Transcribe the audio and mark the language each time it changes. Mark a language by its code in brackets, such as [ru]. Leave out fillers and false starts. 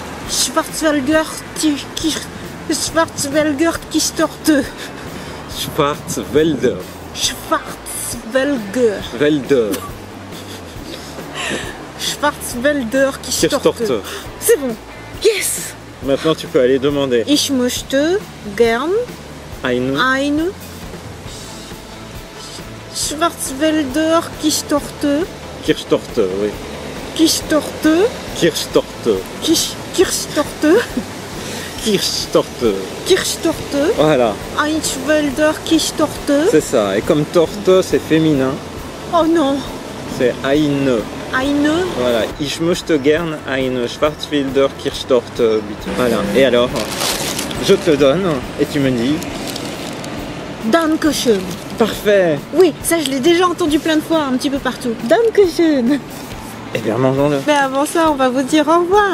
[de] Schwarzwälder Schwarzwälder Kirschtorte. Schwarzwälder. Schwarzwälder. Wälder. Schwarzwälder Kirschtorte. Kirschtorte. [fr] C'est bon. Yes. Maintenant, tu peux aller demander [de] Ich möchte gern eine eine Schwarzwälder Kirschtorte. Kirschtorte. Oui. Kirschtorte. Kirschtorte. Kirschtorte. Kirschtorte. Kirschtorte. [fr] Voilà, [de] Einschwälder Kirschtorte. [fr] c'est ça. Et comme torte, c'est féminin, Oh non. c'est eine. [de] Eine. [fr] Voilà. [de] Ich möchte gern eine Schwarzwälder Kirschtorte, bitte. [fr] Voilà. Et alors, je te le donne et tu me dis. [de] Dankeschön. [fr] Parfait. Oui, ça je l'ai déjà entendu plein de fois, un petit peu partout. [de] Dankeschön. [fr] Eh bien, mangeons-le. Mais avant ça, on va vous dire au revoir.